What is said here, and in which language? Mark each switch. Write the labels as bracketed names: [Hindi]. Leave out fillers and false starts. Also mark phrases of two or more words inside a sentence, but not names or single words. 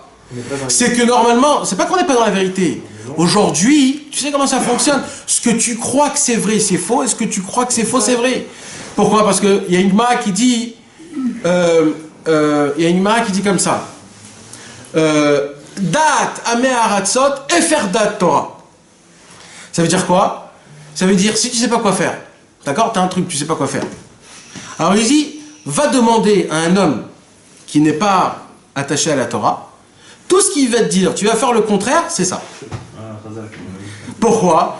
[French] C'est que normalement, c'est pas qu'on n'est pas dans la vérité. Aujourd'hui, tu sais comment ça fonctionne? Ce que tu crois que c'est vrai, c'est faux, et ce que tu crois que c'est faux, c'est vrai. Pourquoi? Parce qu'il y a une Gemara qui dit, comme ça. Dat ameh haratzot efer dat Torah. Ça veut dire quoi? Ça veut dire, si tu sais pas quoi faire, d'accord? Tu as un truc, tu sais pas quoi faire. Alors il dit, va demander à un homme qui n'est pas attaché à la Torah, tout ce qu'il va te dire, tu vas faire le contraire, c'est ça. Pourquoi?